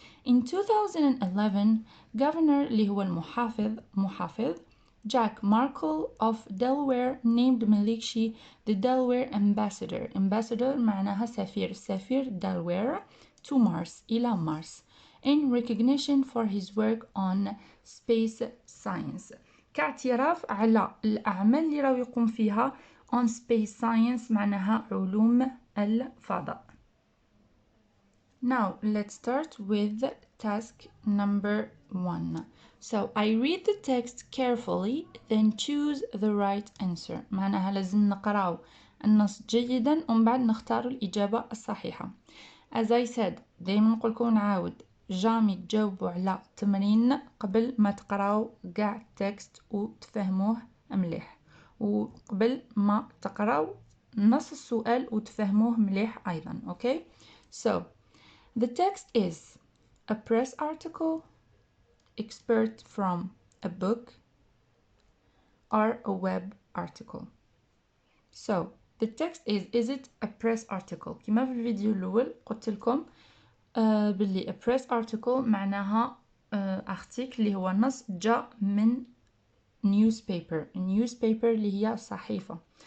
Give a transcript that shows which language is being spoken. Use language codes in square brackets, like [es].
[en] In 2011 Governor [ar] اللي هو محافظ [en] Jack Markle of Delaware named Melikshi the Delaware Ambassador [ar] معناها سفير [en] Delaware to Mars إلى Mars in recognition for his work on space science [ar] كاعتراف على الأعمال اللي راهو يقوم فيها [en] on space science [ar] معناها علوم الفضاء. [en] Now let's start with task number 1. So I read the text carefully then choose the right answer. [ar] معناها لازم نقراو النص جيدا ومن بعد نختار الإجابة الصحيحة. [en] As I said [ar] دايما نقولكم نعاود جامي تجاوبوا على تمرين قبل ما تقراو قاع التكست وتفهموه مليح وقبل ما تقراو نص السؤال وتفهموه مليح أيضا. [en] Okay, so the text is a press article, expert from a book, or a web article. So the text is it a press article؟ [ar] كما في الفيديو الأول قلت لكم باللي a press article معناها article اللي هو نص جاء من newspaper اللي هي صحيفة.